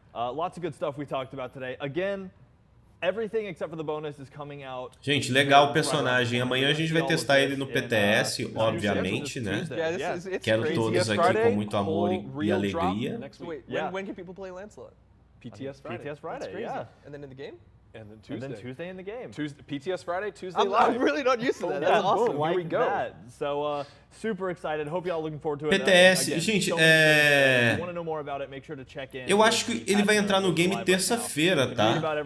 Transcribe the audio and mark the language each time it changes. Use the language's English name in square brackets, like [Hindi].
[English] Lots of good stuff we talked about today. Again, everything except for the bonus is coming out. [Portuguese] Gente, legal o personagem. Amanhã a gente vai testar ele no PTS, obviamente, né? Quero todos aqui com muito amor e alegria. [English] When can people play Lancelot? PTS Friday. PTS Friday, yeah. And then in the game? And then Tuesday in the game. PTS Friday, Tuesday live. I'm really not used to that. That's awesome. Like Here we go. that. So super excited. Hope y'all looking forward to it. [Portuguese] PTS, gente, [English] Want to know more about it? Make sure to check in. [Portuguese] Eu acho que ele vai entrar no game terça-feira, tá?